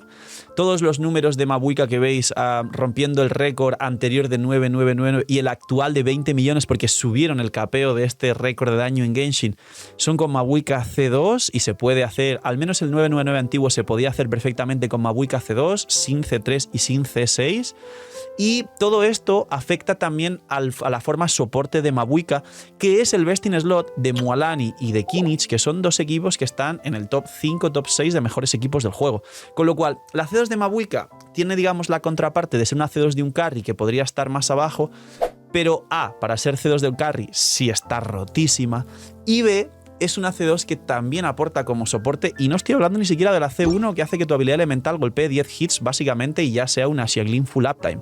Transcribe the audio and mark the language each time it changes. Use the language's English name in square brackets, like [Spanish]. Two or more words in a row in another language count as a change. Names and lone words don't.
[Spanish] Todos los números de Mabuika que veis rompiendo el récord anterior de 999 y el actual de 20 millones porque subieron el capeo de este récord de daño en Genshin son con Mabuika C2 y se puede hacer, al menos el 999 antiguo se podía hacer perfectamente con Mabuika C2, sin C3 y sin C6. Y todo esto afecta también a la forma soporte de Mabuika, que es el [English] best in slot [Spanish] de Mualani y de Kinich, que son dos equipos que están en el top 5, top 6 de mejores equipos del juego. Con lo cual, la C2 de Mabuika tiene, digamos, la contraparte de ser una C2 de un carry que podría estar más abajo, pero A, para ser C2 de un carry, sí está rotísima, y B, es una C2 que también aporta como soporte, y no estoy hablando ni siquiera de la C1 que hace que tu habilidad elemental golpee 10 hits básicamente y ya sea una Xiangling [English] full uptime.